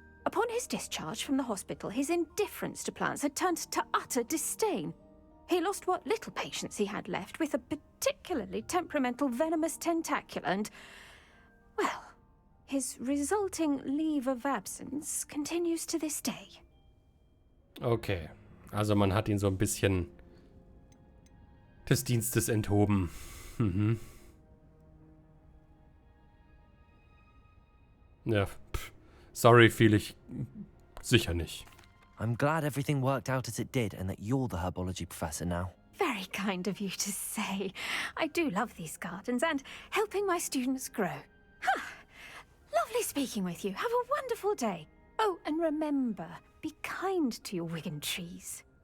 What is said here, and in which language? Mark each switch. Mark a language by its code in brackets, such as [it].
[en] Upon his discharge from the hospital, his indifference to plants had turned to utter disdain. He lost what little patience he had left with a particularly temperamental venomous tentacula and, well, his resulting leave of absence continues to this day. [de] Okay, also man hat ihn so ein bisschen des Dienstes enthoben. Mhm. Ja, sorry, fühle ich sicher nicht. [en] I'm glad everything worked out as it did and that you're the herbology professor now. Very kind of you to say. I do love these gardens and helping my students grow. Lovely speaking with you. Have a wonderful day. Oh, and remember, be kind to your wigan trees.